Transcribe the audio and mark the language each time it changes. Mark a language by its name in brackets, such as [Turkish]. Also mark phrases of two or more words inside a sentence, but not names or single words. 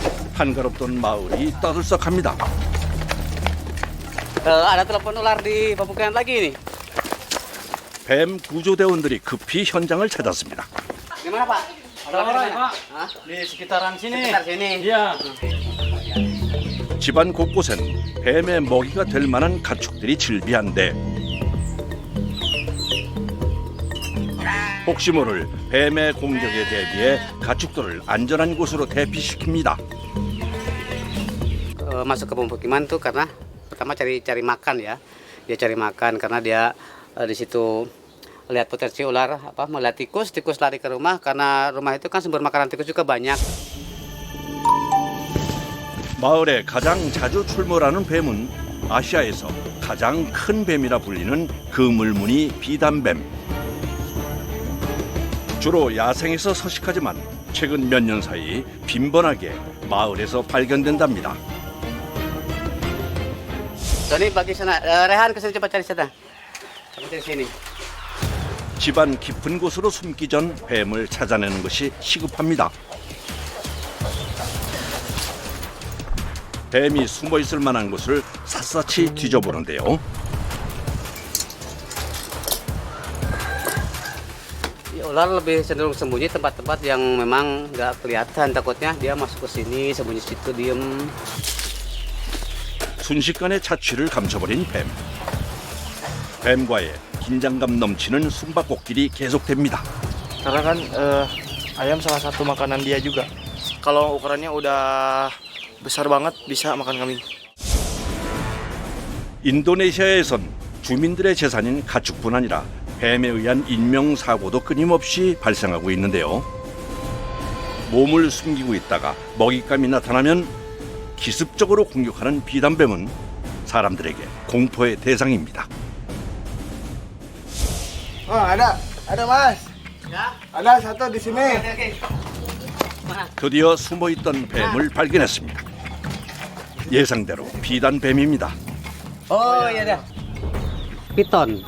[Korean] 한가롭던 마을이 떠들썩합니다. [Indonesian] Ada telepon ular di pemukiman lagi nih. [Korean] 뱀 구조대원들이 급히 현장을 찾았습니다. [Indonesian] Di mana, Pak? Orang-orang, Pak. Hah? Di sekitaran sini. Sekitar sini. Iya. [Korean] 집안 곳곳엔 뱀의 먹이가 될 만한 가축들이 즐비한데 혹시 모를 뱀의 공격에 대비해 가축들을 안전한 곳으로 대피시킵니다. [Indonesian] Masuk ke pemukiman tuh karena pertama cari makan ya. Dia cari makan karena dia di situ lihat potensi ular melihat tikus lari ke rumah karena rumah itu kan sumber makanan tikus juga banyak. [Korean] 마을에 가장 자주 출몰하는 뱀은 아시아에서 가장 큰 뱀이라 불리는 그물무늬 비단뱀. 주로 야생에서 서식하지만 최근 몇 년 사이 빈번하게 마을에서 발견된답니다. [Indonesian] Tony bagi sana, Rehan kesini coba cari sana. Coba cari sini. [Korean] 집안 깊은 곳으로 숨기 전 뱀을 찾아내는 것이 시급합니다. 뱀이 숨어 있을 만한 곳을 샅샅이 뒤져보는데요. [Indonesian] Ular lebih cenderung sembunyi tempat-tempat yang memang nggak kelihatan, takutnya dia masuk ke sini sembunyi situ diem. [Korean] 순식간에 자취를 감춰버린 뱀. 뱀과의 긴장감 넘치는 숨바꼭질이 계속됩니다. [Indonesian] Karena kan ayam salah satu makanan dia juga. Kalau ukurannya udah besar banget bisa makan kambing. [Korean] 인도네시아에선 주민들의 재산인 가축뿐 아니라 뱀에 의한 인명사고도 끊임없이 발생하고 있는데요. 몸을 숨기고 있다가 먹잇감이 나타나면 기습적으로 공격하는 비단뱀은 사람들에게 공포의 대상입니다. [Indonesian] Ada mas. Ya? Ada satu di sini. Oke. Mana? [Korean] 드디어 숨어있던 뱀을 발견했습니다. 예상대로 비단뱀입니다. [Indonesian] Oh iya dah. Piton.